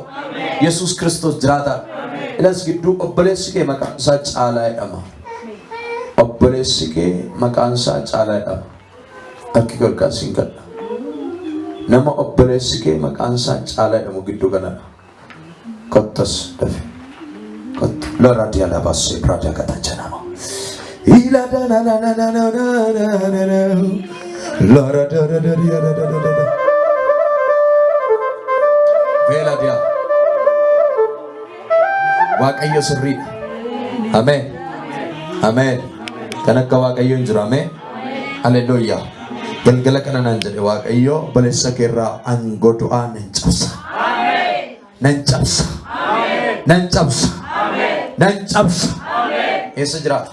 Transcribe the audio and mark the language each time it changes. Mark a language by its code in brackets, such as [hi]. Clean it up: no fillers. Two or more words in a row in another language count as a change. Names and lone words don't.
[om] Yesus Kristos jiraataadha. Ilas gidduu obboleessi kee maqaan isaa Caalaa jedhama. Obboleessi kee maqaan isaa Caalaa jedhama. Harki gargaarsiin kadha. Nama obboleessi kee maqaan isaa Caalaa jedhamu gidduu kanadha. Kottas dafe. Kotta. Lora diala basse praja kata janama. Ila da na na na na na na na na. Lora da da da da da da da. Vela dia. Waaqayyo sirriidha. Ameen. Ameen. Kan akka Waaqayyoon jiru ameen. Haleluuyaa. Galgala kana naan jedhe Waaqayyo obboleessa keerraa aangoo du'aa nan cabsa. Ameen. Nan cabsa. Ameen. Nan cabsa. Ameen. Nan cabsa. Ameen. Eessa jiraata?